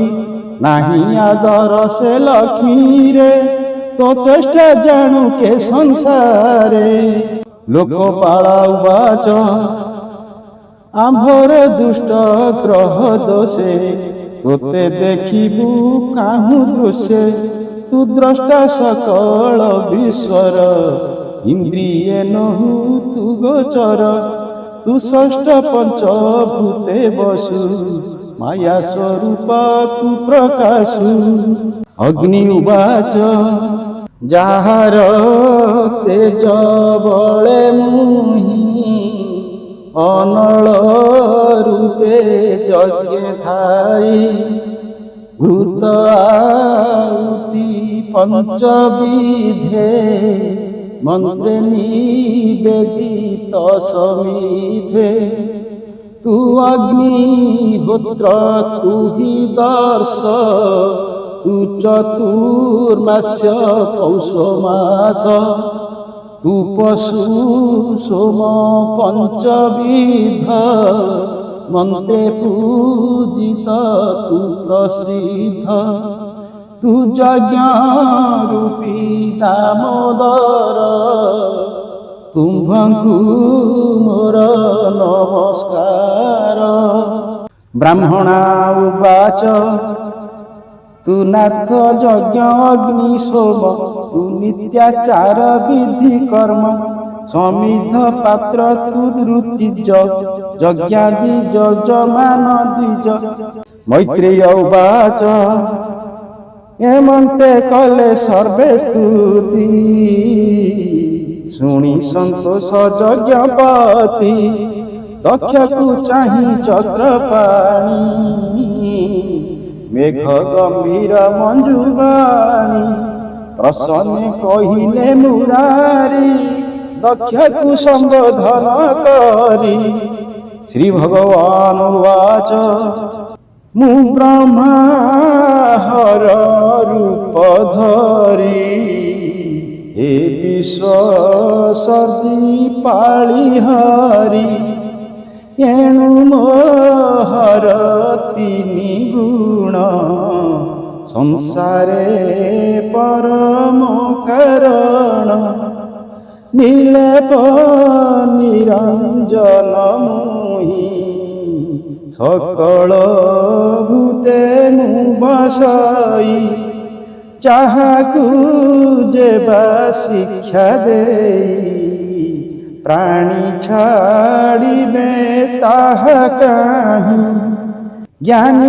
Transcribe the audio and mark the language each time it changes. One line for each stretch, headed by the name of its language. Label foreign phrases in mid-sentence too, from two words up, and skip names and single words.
Odia: ନାହିଁ ଆଦର ସେ ଲକ୍ଷ୍ମୀରେ ତୋ ଚେଷ୍ଟା ଜାଣୁ କେ ସଂସାରେ। ଲୋକପାଳ ଉବାଚ ଆମ୍ଭର ଦୁଷ୍ଟ ଗ୍ରହ ଦୋଷେ ତୋତେ ଦେଖିବୁ କାହୁଁ ଦୃଶ୍ୟେ। ତୁ ଦ୍ରଷ୍ଟା ସକଳ ବିଶ୍ୱର ଇନ୍ଦ୍ରିୟେ ନହୁ ତୁ ଗୋଚର ତୁ ଷଷ୍ଠ ପଞ୍ଚଭୂତେ ବସୁ ମାୟା ସ୍ୱରୂପ ତୁ ପ୍ରକାଶୁ ଅଗ୍ନି ଉବାଚ ଜାହାର ତେଜ ବଳେ ମୁହି ଅନଳ ରୂପେ ଯଜ୍ଞ ଥାଇ ଘୃତ ଆହୁତି ପଞ୍ଚବିଧେ ମନ୍ତ୍ରେ ନିବେଦିତ ସମିଧେ ତୁ ଅଗ୍ନିହୋତ୍ର ତୁ ହି ଦର୍ଶ ତୁ ଚତୁର୍ମାସ୍ୟ ପୌଷ ମାସ ତୁ ପଶୁ ସୋମ ପଞ୍ଚବିଧ ମନ୍ତ୍ରେ ପୂଜିତ ତୁ ପ୍ରସିଦ୍ଧ ତୁ ଯଜ୍ଞ ରୂପୀ ଦାମୋଦର ତୁମ୍ଭଙ୍କୁ ମୋର ନମସ୍କାର ବ୍ରାହ୍ମଣା ଉବାଚ ତୁ ନାଥ ଯଜ୍ଞ ଅଗ୍ନି ସୋମ ତୁ ନିତ୍ୟାଚାର ବିଧି କର୍ମ ସମିଧ ପାତ୍ର ତୁ ଋତିଜ ଯଜ୍ଞାଦି ଯଜମାନ ଦ୍ୱିଜ ମୈତ୍ରେୟ ଉବାଚ ଏମନ୍ତେ କଲେ ସର୍ବେ ସ୍ତୁତି ଶୁଣି ସନ୍ତୋଷ ଯଜ୍ଞପତି ଦକ୍ଷ କୁ ଚାହିଁ ଚକ୍ରପାଣି ମେଘ ଗମ୍ଭୀର ମଞ୍ଜୁବାଣୀ ପ୍ରସନ୍ନ କହିଲେ ମୁରାରି ଦକ୍ଷ କୁ ସମ୍ବୋଧନ କରି ଶ୍ରୀ ଭଗବାନ ଉବାଚ ମୁଁ ବ୍ରହ୍ମା ହର ରୂପ ଧରି ହେ ବିଶ୍ୱ ସର୍ଦୀ ପାଳି ହରି ଏଣୁ ମୋହର ତିନି ଗୁଣ ସଂସାରେ ପରମ କାରଣ ନୀଲେପ ନିରଞ୍ଜନ ମୁହି ସକଳ ଭୂତେ ମୁଁ ବସାଇ ଚାହାକୁ ଜେବା ଶିକ୍ଷା ଦେଇ ପ୍ରାଣୀ ଛାଡ଼ିବେ ତାହା କାହିଁ ଜ୍ଞାନୀ